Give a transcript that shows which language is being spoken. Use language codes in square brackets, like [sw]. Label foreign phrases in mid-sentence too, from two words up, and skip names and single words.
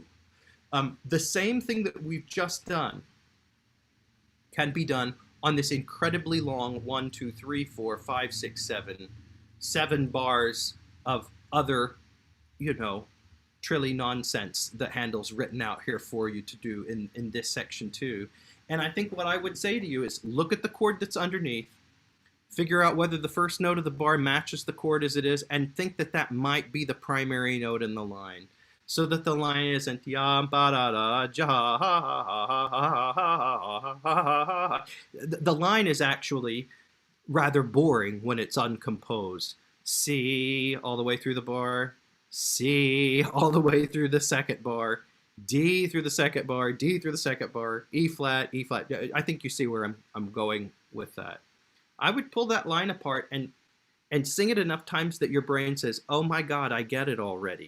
[en] The same thing that we've just done can be done on this incredibly long 1, 2, 3, 4, 5, 6, 7 bars of other, you know, trilly nonsense that Handel's written out here for you to do in this section too. And I think what I would say to you is look at the chord that's underneath, figure out whether the first note of the bar matches the chord as it is, and think that that might be the primary note in the line, so that the line isn't ya ba da da ja ha ha ha ha ha ha ha. The line is actually rather boring when it's uncomposed. C all the way through the bar, C all the way through the second bar, D through the second bar, D through the second bar, E flat, E flat. I think you see where I'm going with that. I would pull that line apart and sing it enough times that your brain says, oh my God, I get it already.